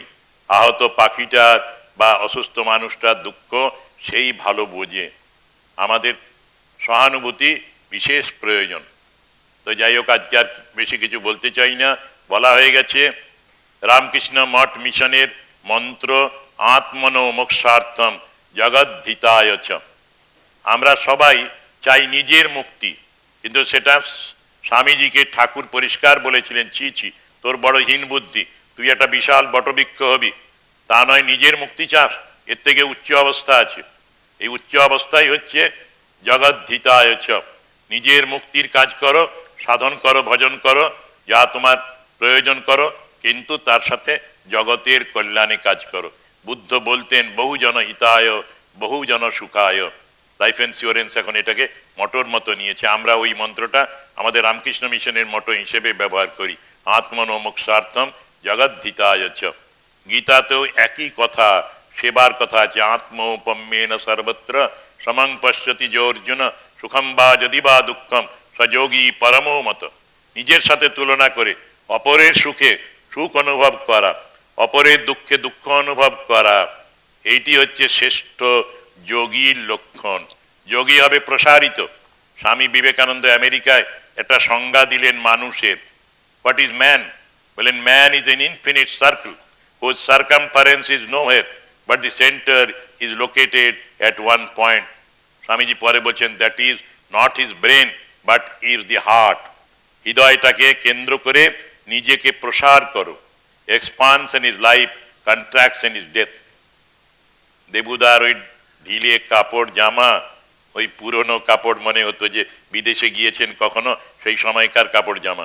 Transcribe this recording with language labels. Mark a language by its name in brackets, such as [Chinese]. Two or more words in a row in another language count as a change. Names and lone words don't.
[Bangla] আহত পাখিটার বা অসুস্থ মানুষটার দুঃখ সেই ভালো বোঝে। আমাদের সহানুভূতি বিশেষ প্রয়োজন। তো যাই হোক, আজকে আর বেশি কিছু বলতে চাই না, বলা হয়ে গেছে। রামকৃষ্ণ মঠ মিশনের মন্ত্র [Sanskrit] আত্মনো মোক্ষার্থম জগদ্ধিতায় চ। [Bangla] আমরা সবাই চাই নিজের মুক্তি, কিন্তু সেটা স্বামীজিকে ঠাকুর পরিষ্কার বলেছিলেন, ছি ছি তোর বড় হীন বুদ্ধি, তুই একটা বিশাল বটবৃক্ষ হবি। তা নয়, নিজের মুক্তি চাস, এর থেকে উচ্চ অবস্থা আছে। এই উচ্চ অবস্থাই হচ্ছে [Sanskrit] জগদ্ধিতায় চ। [Bangla] নিজের মুক্তির কাজ করো, সাধন করো, ভজন করো, যা তোমার প্রয়োজন করো, কিন্তু তার সাথে জগতের কল্যাণে কাজ করো। বুদ্ধ বলতেন [Sanskrit] বহুজন হিতায় বহুজন সুখায়। [English] life insurance [Bangla] এখন এটাকে মটোর মতো নিয়েছে। আমরা ওই মন্ত্রটা আমাদের রামকৃষ্ণ মিশনের মটো হিসেবে ব্যবহার করি, [Sanskrit] আত্মনো মোক্ষার্থম জগদ্ধিতায় চ। [Bangla] গীতাতেও একই কথা, সেবার কথা আছে, [Sanskrit] আত্মৌপম্যেন সর্বত্র সমং পশ্যতি যে অর্জুন সুখম বা যদি বা দুঃখম সযোগী পরমো মত। [Bangla] নিজের সাথে তুলনা করে অপরের সুখে সুখ অনুভব করা, অপরের দুঃখে দুঃখ অনুভব করা, এইটি হচ্ছে শ্রেষ্ঠ যোগীর লক্ষণ। যোগী হবে প্রসারিত। স্বামী বিবেকানন্দ আমেরিকায় একটা সংজ্ঞা দিলেন মানুষের। [English] what is man? বলেন man is an infinite circle whose circumference is nowhere but the center is located at one point. [Bangla] স্বামীজি পরে বলছেন [English] that is not his brain but is the heart. [Bangla] হৃদয়টাকে কেন্দ্র করে নিজেকে প্রসার করো। [English] expansion is life, contraction is death. [Bangla] দেবুদার ওই ঢিলে কাপড় জামা, ওই পুরনো কাপড় মনে হতো যে বিদেশে গিয়েছেন কখনো, সেই সময়কার কাপড় জামা।